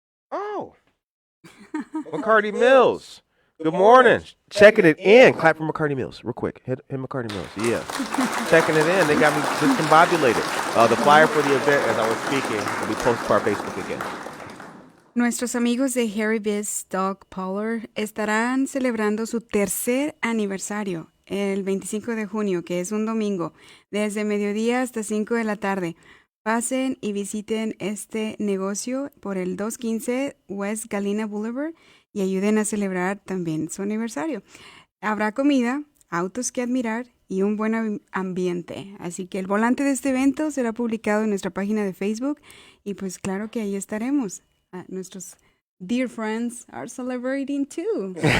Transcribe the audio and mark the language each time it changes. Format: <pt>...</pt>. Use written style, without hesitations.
<en>Oh! McCarty Mills. Good morning. Checking it in. Clap for McCarty Mills real quick. Hit McCarty Mills. Yeah. Checking it in. They got me discombobulated. The flyer for the event, as I was speaking, will be posted to our Facebook again.</en> <es>Nuestros amigos de Harry Beast Dog Parlor estarán celebrando su tercer aniversario el 25 de junio, que es un domingo, desde mediodía hasta 5 de la tarde. Pasen y visiten este negocio por el 215 West Galena Boulevard y ayuden a celebrar también su aniversario. Habrá comida, autos que admirar y un buen ambiente. Así que el volante de este evento será publicado en nuestra página de Facebook y pues claro que ahí estaremos. Nuestros</es> <en>dear friends are celebrating too.</en>